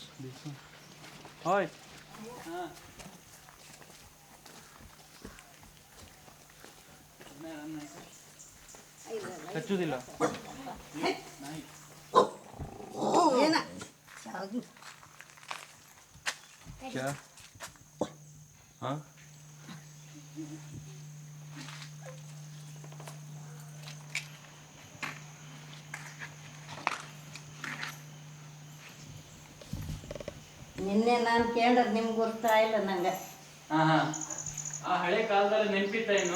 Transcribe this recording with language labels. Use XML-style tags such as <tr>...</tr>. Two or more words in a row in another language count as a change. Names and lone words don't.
<en>This one. Hi. ಕಚ್ಚುವುದಿಲ್ಲ.</en> <hi>क्या? हाँ?</hi> <kn>ನಿನ್ನೆ ನಾನು ಕೇಳಿದ್ರೆ ನಿಮ್ಗೆ ಗೊತ್ತಾಯಿಲ್ಲ ನಂಗೆ. ಹಾಂ ಹಾಂ, ಆ ಹಳೆ ಕಾಲದಲ್ಲಿ ನೆನಪಿತ್ತ ಇನ್ನು</kn>